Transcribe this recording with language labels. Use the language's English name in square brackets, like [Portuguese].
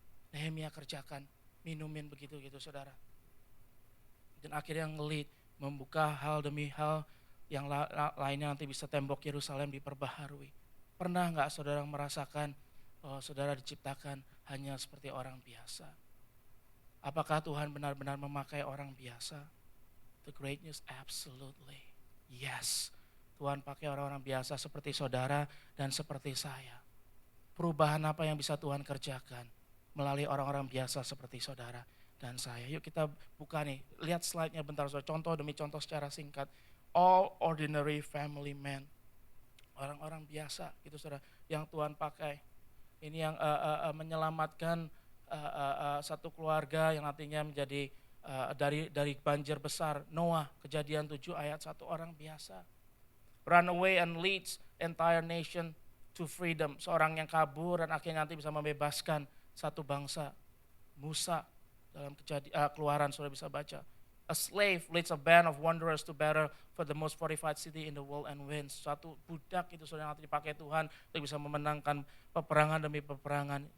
[Indonesian] Nehemia kerjakan, minumin begitu saudara. Dan akhirnya ngelit, membuka hal demi hal yang lainnya nanti bisa tembok Yerusalem diperbaharui. Pernah gak saudara merasakan bahwa saudara diciptakan hanya seperti orang biasa? Apakah Tuhan benar-benar memakai orang biasa? [English] The great news, absolutely. [Indonesian] Yes, Tuhan pakai orang-orang biasa seperti saudara dan seperti saya. Perubahan apa yang bisa Tuhan kerjakan melalui orang-orang biasa seperti saudara dan saya. Yuk kita buka nih, lihat slide-nya bentar saudara. Contoh demi contoh secara singkat. [English] All ordinary family men. [Indonesian] Orang-orang biasa gitu saudara, yang Tuhan pakai. Ini yang menyelamatkan satu keluarga yang nantinya menjadi dari banjir besar. Noah, Kejadian 7 ayat 1, orang biasa. [English] Run away and leads entire nation to freedom. [Indonesian] Seorang yang kabur dan akhirnya nanti bisa membebaskan satu bangsa. Musa dalam Keluaran sudah bisa baca. [English] A slave leads a band of wanderers to battle for the most fortified city in the world and wins. [Indonesian] Satu budak itu sudah nanti dipakai Tuhan untuk bisa memenangkan peperangan demi peperangan.